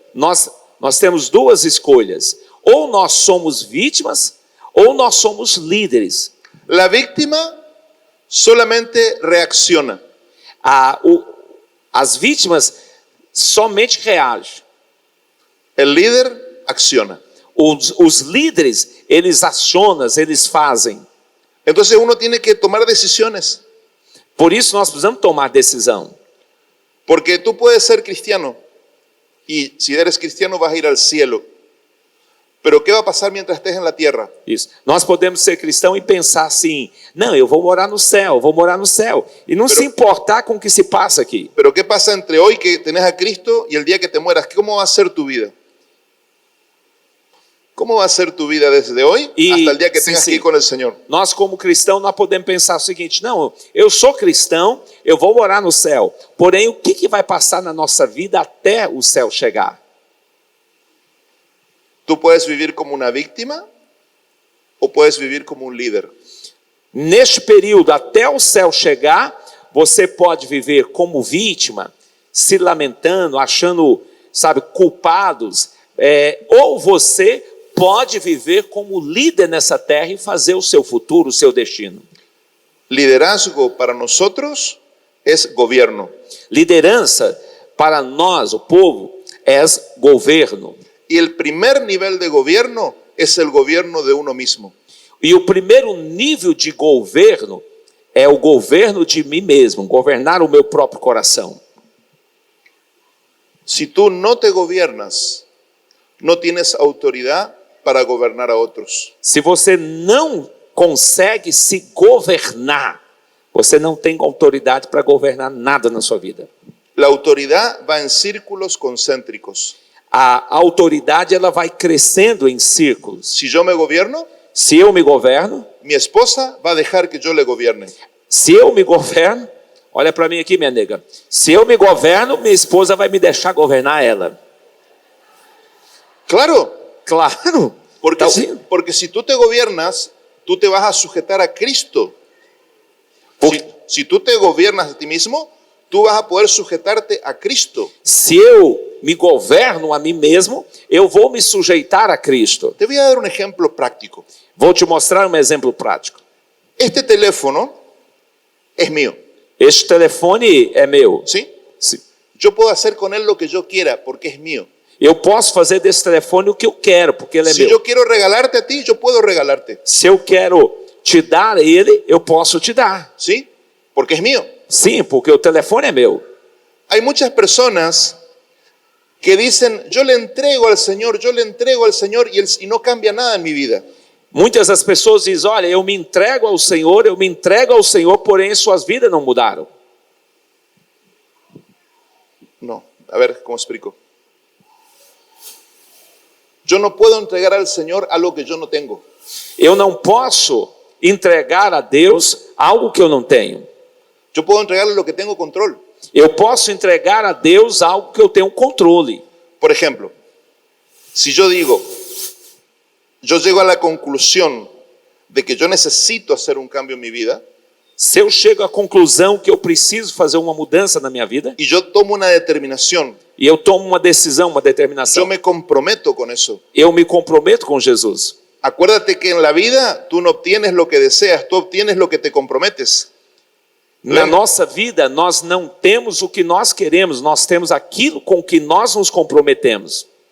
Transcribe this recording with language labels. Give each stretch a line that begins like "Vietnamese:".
Portuguese: Nós temos duas escolhas. Ou nós somos vítimas, ou nós somos líderes.
Spanish: La víctima solamente reacciona.
Portuguese: As vítimas somente reagem.
Spanish: El líder acciona.
Portuguese: Os líderes, eles acionam, eles fazem.
Spanish: Entonces uno tiene que tomar decisiones.
Portuguese: Por isso nós precisamos tomar decisão.
Spanish: Porque tú puedes ser cristiano y si eres cristiano vas a ir al cielo. Pero ¿qué va a pasar mientras estés en la tierra?
Portuguese: Isso. Nós podemos ser cristão e pensar assim, não, eu vou morar no céu, vou morar no céu. E não se importar com o que se passa aqui.
Spanish: Pero ¿qué pasa entre hoy que tenés a Cristo y el día que te mueras? ¿Cómo va a ser tu vida? ¿Cómo va a ser tu vida desde hoy hasta el día que tengas que ir con el Señor?
Portuguese: Nós como cristão, nós podemos pensar o seguinte, não, eu sou cristão, eu vou morar no céu. Porém, o que vai passar na nossa vida até o céu chegar?
Spanish: Tú puedes vivir como una víctima o puedes vivir como un líder.
Portuguese: Neste período, até o céu chegar, você pode viver como vítima, se lamentando, achando, sabe, culpados, ou você pode viver como líder nessa terra e fazer o seu futuro, o seu destino.
Spanish: Liderazgo para nosotros es gobierno.
Portuguese: Liderança para nós, o povo, é governo.
Spanish: Y el primer nivel de gobierno es el gobierno de uno mismo.
Portuguese: E o primeiro nível de governo é o governo de mim mesmo, governar o meu próprio coração.
Spanish: Si tú no te gobiernas, no tienes autoridad para gobernar a otros.
Portuguese: Se você não consegue se governar, você não tem autoridade para governar nada na sua vida.
Spanish: La autoridad va en círculos concéntricos.
Portuguese: A autoridade ela vai crescendo em círculos.
Spanish: Si yo me gobierno,
Portuguese: Se eu me governo,
Spanish: mi esposa va a dejar que yo le gobierne.
Portuguese: se eu me governo, olha para mim aqui, minha nega. Se eu me governo, minha esposa vai me deixar governar ela.
Spanish: Claro,
Portuguese: Claro.
Spanish: porque,
Portuguese: Tá
Spanish: si,
Portuguese: ouvindo?
Spanish: porque si tú te gobiernas, tú te vas a sujetar a Cristo. Si tú te gobiernas a ti mismo, tú vas a poder sujetarte a Cristo.
Portuguese: Se eu me governo a mim mesmo, eu vou me sujeitar a Cristo.
Spanish: Te voy a dar un ejemplo práctico.
Portuguese: Vou te mostrar um exemplo prático.
Spanish: Este teléfono es mío,
Portuguese: Este telefone é meu.
Spanish: ¿sí?
Portuguese: Se-
Spanish: Yo puedo hacer con él lo que yo quiera porque es mío.
Portuguese: Eu posso fazer desse telefone o que eu quero, porque ele é
Spanish: Si
Portuguese: meu.
Spanish: yo quiero regalarte a ti, yo puedo regalarte,
Portuguese: Se eu quero te dar ele, eu posso te dar.
Spanish: ¿sí? porque es mío.
Portuguese: Sim, porque o telefone é meu.
Spanish: Hay muchas personas que dicen, yo le entrego al Señor y no cambia nada en mi vida.
Portuguese: Muitas das pessoas dizem, olha, eu me entrego ao Senhor, porém suas vidas não mudaram.
Spanish: No, a ver, ¿cómo explico? Yo no puedo entregar al Señor algo que yo no tengo.
Portuguese: Eu não posso entregar a Deus algo que eu não tenho.
Spanish: Yo puedo entregarle lo que tengo control.
Portuguese: Eu posso entregar a Deus algo que eu tenho controle.
Spanish: Por ejemplo, si yo digo, yo llego a la conclusión de que yo necesito hacer un cambio en mi vida,
Portuguese: Se eu chego à conclusão que eu preciso fazer uma mudança na minha vida,
Spanish: y yo tomo una determinación,
Portuguese: e eu tomo uma decisão, uma
Spanish: yo
Portuguese: determinação,
Spanish: me comprometo con eso.
Portuguese: eu me comprometo com Jesus.
Spanish: Acuérdate que en la vida tú no obtienes lo que deseas, tú obtienes lo que te comprometes.
Portuguese: Na nossa vida, nós não temos o que nós queremos, nós temos aquilo com que nós nos comprometemos.